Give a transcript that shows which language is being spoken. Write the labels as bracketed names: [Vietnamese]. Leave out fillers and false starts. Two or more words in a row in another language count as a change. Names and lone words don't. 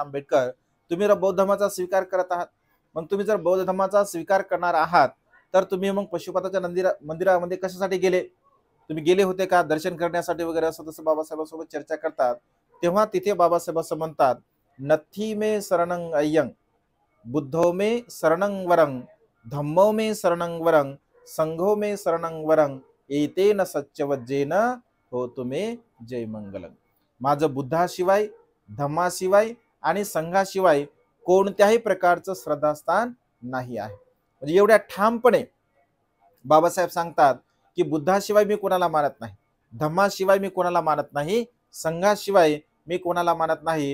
[Marathi] आंबेडकर तुम्ही जर बौद्ध धर्माचा स्वीकार करत आहात, मग तुम्ही जर बौद्ध धर्माचा स्वीकार करणार आहात तर तुम्ही मग पशुपताच्या मंदिरामध्ये कशासाठी गेले? तुम्ही गेले होते का दर्शन करण्यासाठी वगैरे, असं तसं बाबासाहेबांसोबत चर्चा करतात. तेव्हा तिथे बाबासाहेब असं म्हणतात, [Pali] नथी मे शरणं अय्यं, बुद्धो मे शरणं वरं, धम्मो मे शरणं वरं, संघो मे शरणं वरं एतेन सच्चवज्जेन हो तुम्ही जय मंगलम. [Marathi] माझं बुद्धाशिवाय, धम्माशिवाय आणि संघाशिवाय कोणत्याही प्रकारचं श्रद्धास्थान नाही आहे. म्हणजे एवढ्या ठामपणे बाबासाहेब सांगतात की बुद्धाशिवाय मी कोणाला मानत नाही, धम्माशिवाय मी कोणाला मानत नाही, संघाशिवाय मी कोणाला मानत नाही.